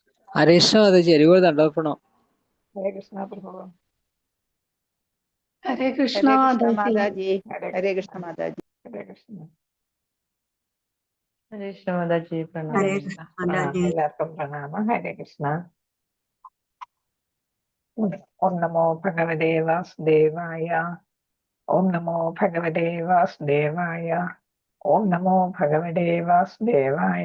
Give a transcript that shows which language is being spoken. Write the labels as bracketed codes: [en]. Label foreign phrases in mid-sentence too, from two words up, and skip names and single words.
[hi] हरे कृष्ण माताजी, हरि बोल दंडवत प्रणाम। हरे कृष्णा प्रभु। हरे कृष्णा हरे कृष्णा माताजी। माताजी। हरे कृष्णा माताजी। हरे कृष्ണ. [ml] ഹരേ കൃഷ്ണ മാതാജി, പ്രണാമം. ഹരേ കൃഷ്ണ. എല്ലാവർക്കും പ്രണാമം. ഹരേ കൃഷ്ണ. [sa] ഓം നമോ ഭഗവതേ വാസുദേവായ. ഓം നമോ ഭഗവതേ വാസുദേവായ. ഓം നമോ ഭഗവതേ വാസുദേവായ.